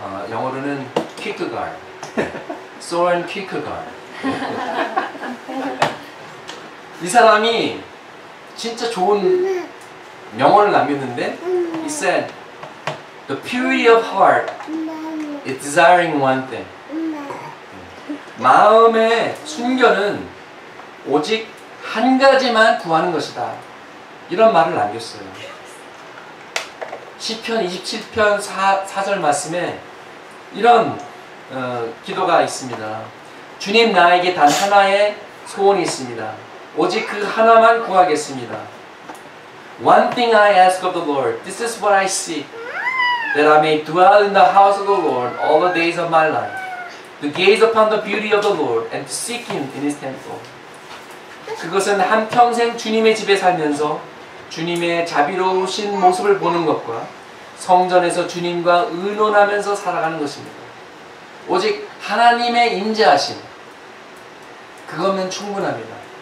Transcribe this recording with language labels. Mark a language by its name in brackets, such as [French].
[Korean] 영어로는 키크가르, 소렌 키크가르. 이 사람이 진짜 좋은 명언을 남겼는데, [English] he said, the purity of heart is desiring one thing. [Korean] 마음의 순결은 오직 한 가지만 구하는 것이다. 이런 말을 남겼어요. 시편 27편 4절 말씀에 이런 기도가 있습니다. 주님, 나에게 단 하나의 소원이 있습니다. 오직 그 하나만 구하겠습니다. [English] One thing I ask of the Lord, this is what I seek, that I may dwell in the house of the Lord all the days of my life, to gaze upon the beauty of the Lord and to seek Him in His temple. [Korean] 그것은 한평생 주님의 집에 살면서 주님의 자비로우신 모습을 보는 것과 성전에서 주님과 의논하면서 살아가는 것입니다. 오직 하나님의 임재하심, 그거면 충분합니다.